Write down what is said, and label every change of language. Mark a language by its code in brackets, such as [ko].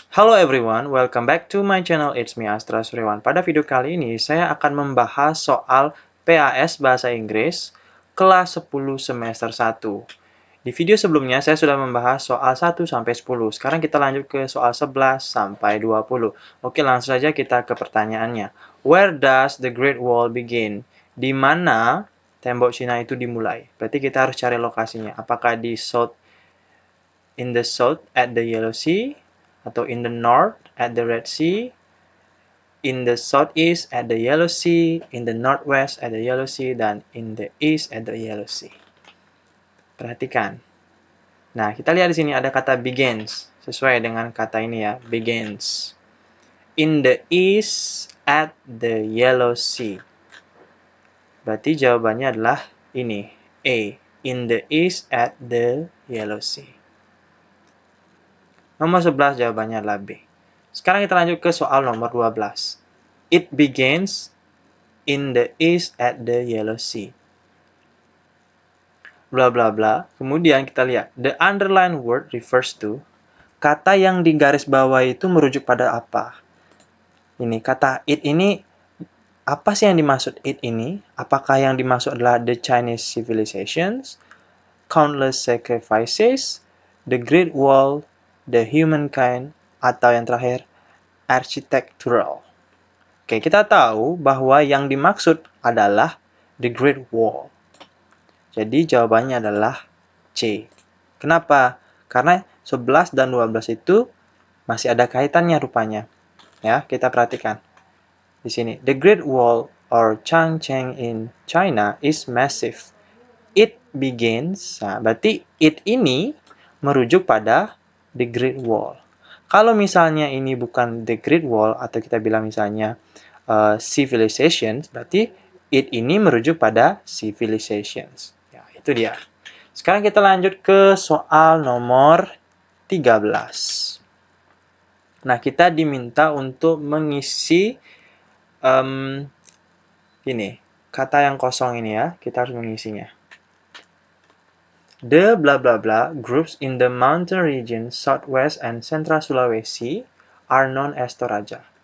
[en] Halo everyone, welcome back to my channel. It's me Astra Suryawan. [id] Pada video kali ini saya akan membahas soal PAS Bahasa Inggris kelas 10 semester 1. Di video sebelumnya saya sudah membahas soal 1 sampai 10. Sekarang kita lanjut ke soal 11 sampai 20. Oke, langsung saja kita ke pertanyaannya. [en] Where does the Great Wall begin? [id] Di mana tembok Cina itu dimulai? Berarti kita harus cari lokasinya. Apakah [en] in the south at the Yellow Sea, [id] atau in the north at the Red Sea, in the southeast at the Yellow Sea, in the northwest at the Yellow Sea, dan in the east at the Yellow Sea. Perhatikan. Nah, kita lihat di sini ada kata begins. Sesuai dengan kata ini ya, begins. [en] In the east at the Yellow Sea. [id] Berarti jawabannya adalah ini, A. [en] In the east at the Yellow Sea. [id] Nomor 11 jawabannya adalah B. Sekarang kita lanjut ke soal nomor 12. [en] It begins in the east at the Yellow Sea. Bla bla bla. [id] Kemudian kita lihat, [en] the underlined word refers to. [id] Kata yang digaris bawah itu merujuk pada apa? Ini kata it ini, apa sih yang dimaksud it ini? Apakah yang dimaksud adalah [en] the Chinese civilizations, countless sacrifices, the Great Wall, the humankind, [id] atau yang terakhir, architectural. Oke, kita tahu bahwa yang dimaksud adalah the Great Wall. Jadi jawabannya adalah C. Kenapa? Karena 11 dan 12 itu masih ada kaitannya rupanya. Ya, kita perhatikan. [en] Di sini, the Great Wall or Changcheng in China is massive. It begins, [id] nah, berarti it ini merujuk pada the Great Wall. Kalau misalnya ini bukan the Great Wall, atau kita bilang misalnya civilizations, berarti it ini merujuk pada civilizations. Ya, itu dia. Sekarang kita lanjut ke soal nomor 13. Nah, kita diminta untuk mengisi ini, kata yang kosong ini ya, kita harus mengisinya. [en] The blah blah blah groups in the mountain region southwest and central Sulawesi are known as Toraja.